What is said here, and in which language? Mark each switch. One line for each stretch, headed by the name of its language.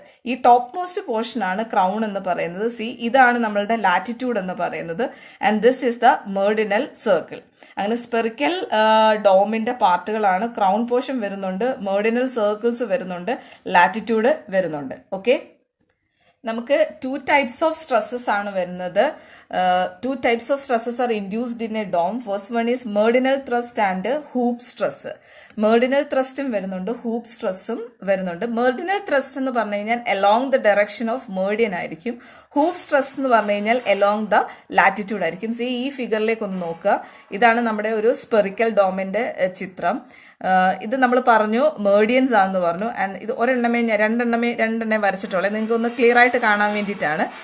Malayalam: ഈ top most portion ആണ് crown എന്ന് പറയുന്നത്. ഇതാണ് നമ്മളുടെ ലാറ്റിറ്റ്യൂഡ് എന്ന് പറയുന്നത്.
English: And this is the meridional circle.
Malayalam: അങ്ങനെ സ്പെറിക്കൽ ഡോമിന്റെ പാർട്ടുകളാണ്. ക്രൗൺ പോർഷൻ വരുന്നുണ്ട്, മേർഡിനൽ സർക്കിൾസ് വരുന്നുണ്ട്, ലാറ്റിറ്റ്യൂഡ് വരുന്നുണ്ട്. ഓക്കെ, നമുക്ക്
English: 2 types of stresses
Malayalam: ആണ് വരുന്നത്.
English: 2 types of stresses are induced in a dome. First one is Merdinal thrust and hoop stress.
Malayalam: Merdinal thrustum വരുന്നുണ്ട്, hoop സ്ട്രെസ്സും വരുന്നുണ്ട്.
English: Merdinal thrust
Malayalam: എന്ന് പറഞ്ഞു കഴിഞ്ഞാൽ
English: along the direction of meridian
Malayalam: ആയിരിക്കും. ഹൂപ്പ് സ്ട്രെസ് എന്ന് പറഞ്ഞു കഴിഞ്ഞാൽ
English: along the latitude
Malayalam: ആയിരിക്കും. ഈ ഫിഗറിലേക്ക് ഒന്ന് നോക്കുക. ഇതാണ് നമ്മുടെ ഒരു സ്പെറിക്കൽ ഡോമിന്റെ ചിത്രം. ഇത് നമ്മൾ പറഞ്ഞു മേർഡിയൻസ് ആണെന്ന് പറഞ്ഞു. ആൻഡ് ഇത് രണ്ടെണ്ണമേ വരച്ചിട്ടുള്ളൂ, നിങ്ങൾക്ക് ഒന്ന് ക്ലിയർ ആയിട്ട് കാണാൻ വേണ്ടിയിട്ടാണ്.